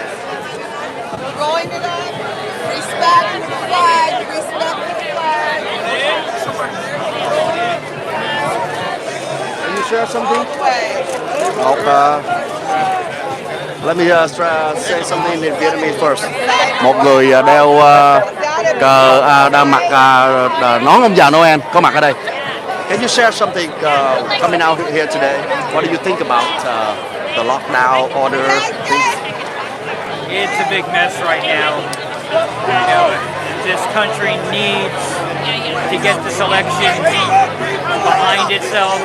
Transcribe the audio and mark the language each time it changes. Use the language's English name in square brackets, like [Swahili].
[English] We're going tonight. Respect the flag. Respect the flag. Can you share something? Way. Let me say something in Vietnamese first. [Vietnamese] Một người đeo cờ đang mặc nón ông già Noel có mặt ở đây. [English] Can you share something coming out here today? What do you think about the lockdown order? It's a big mess right now. You know, this country needs to get this election behind itself.